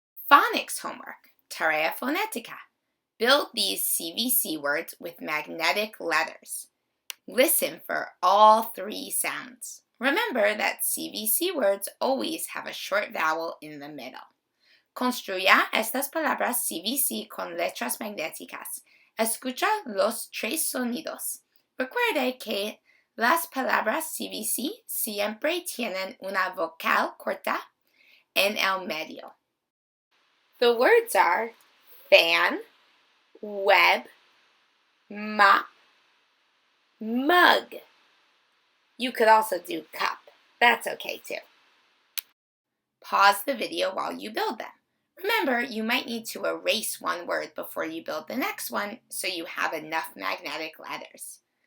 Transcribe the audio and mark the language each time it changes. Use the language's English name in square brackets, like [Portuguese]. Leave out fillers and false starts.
[English] Phonics homework, [Spanish] tarea phonetica. [English] Build these CVC words with magnetic letters. Listen for all three sounds. Remember that CVC words always have a short vowel in the middle. [Spanish] Construya estas palabras CVC con letras magnéticas. Escucha los tres sonidos. Recuerde que las palabras CVC siempre tienen una vocal corta en el medio. [English] The words are fan, web, mop, mug. You could also do cup. That's okay too. Pause the video while you build them. Remember, you might need to erase one word before you build the next one so you have enough magnetic letters.